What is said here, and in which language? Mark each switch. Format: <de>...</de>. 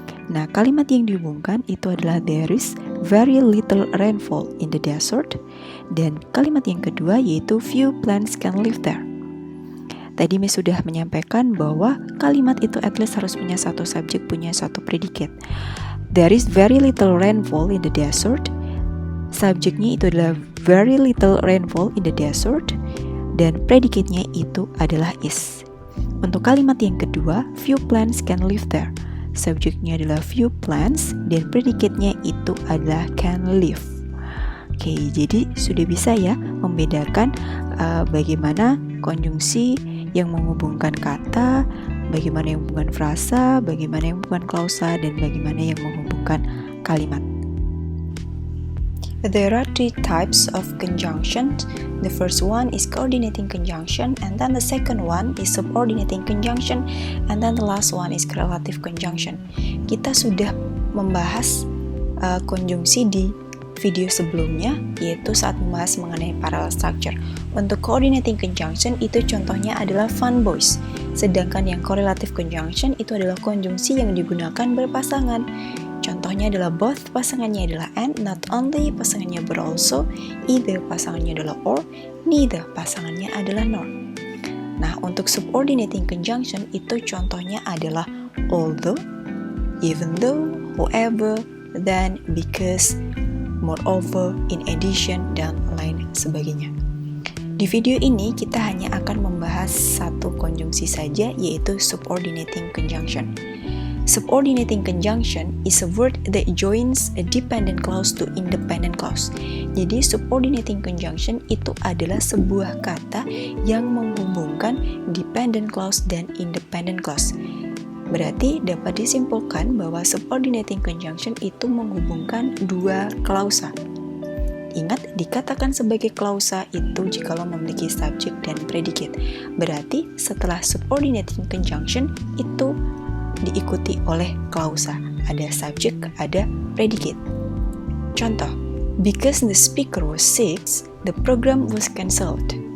<id>Nah, kalimat yang dihubungkan itu adalah</id> <en>there is very little rainfall in the desert.</en> <id>Dan kalimat yang kedua yaitu</id> <en>few plants can live there.</en> <id>Tadi Miss sudah menyampaikan bahwa kalimat itu at least harus punya satu subjek, punya satu predikat.</id> <en>There is very little rainfall in the desert.</en> <id>Subjeknya itu adalah</id> <en>very little rainfall in the desert.</en> <id>Dan predikatnya itu adalah is. Untuk kalimat yang kedua,</id> <en>few plants can live there.</en> <id>Subjeknya adalah</id> <en>few plants</en> <id>dan predikatnya itu adalah</id> <en>can live.</en> <id>Oke, jadi sudah bisa ya membedakan bagaimana konjungsi yang menghubungkan kata, bagaimana yang menghubungkan frasa, bagaimana yang menghubungkan klausa, dan bagaimana yang menghubungkan kalimat.</id> <en>There are three types of conjunction. The first one is coordinating conjunction, and then the second one is subordinating conjunction, and then the last one is correlative conjunction.</en> <id>Kita sudah membahas konjungsi di video sebelumnya, yaitu saat membahas mengenai parallel structure. Untuk coordinating conjunction itu contohnya adalah fun boys, sedangkan yang correlative conjunction itu adalah konjungsi yang digunakan berpasangan. Contohnya adalah both, pasangannya adalah and, not only, pasangannya but also, either, pasangannya adalah or, neither, pasangannya adalah nor. Nah, untuk subordinating conjunction itu contohnya adalah although, even though, however, then, because, moreover, in addition, dan lain sebagainya. Di video ini kita hanya akan membahas satu konjungsi saja, yaitu subordinating conjunction.</id> <en>Subordinating conjunction is a word that joins a dependent clause to independent clause.</en> <id>Jadi subordinating conjunction itu adalah sebuah kata yang menghubungkan dependent clause dan independent clause. Berarti dapat disimpulkan bahwa subordinating conjunction itu menghubungkan dua klausa. Ingat, dikatakan sebagai klausa itu jikalau memiliki subjek dan predicate. Berarti setelah subordinating conjunction itu diikuti oleh klausa. Ada subjek, ada predicate.</id> <en>Contoh, because the speaker was sick, the program was cancelled.</en>